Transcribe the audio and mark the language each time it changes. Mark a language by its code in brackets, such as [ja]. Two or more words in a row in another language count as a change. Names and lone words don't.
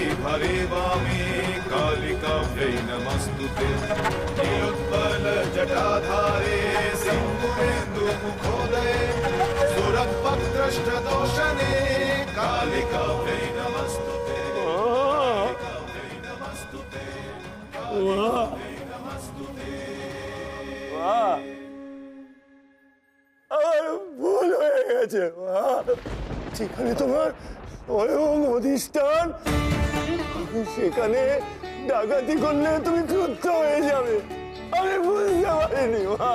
[sa] भरे वामे कालिकाव्यै नमस्तुते नीलोत्पल जटाधारे सिंदूरेन्दु मुखोदये सुरद्भक्तष्टदोषणे कालिकाव्यै नमस्तुते कालिकाव्यै नमस्तुते कालिकाव्यै नमस्तुते। [bn] ভুল হয়ে গেছে, যেখানে তোমার স্বয়ং অধিষ্ঠান সেখানে ডাকাতি করলে তুমি ক্রুদ্ধ হয়ে যাবে। আমি বুঝতে পারিনি মা।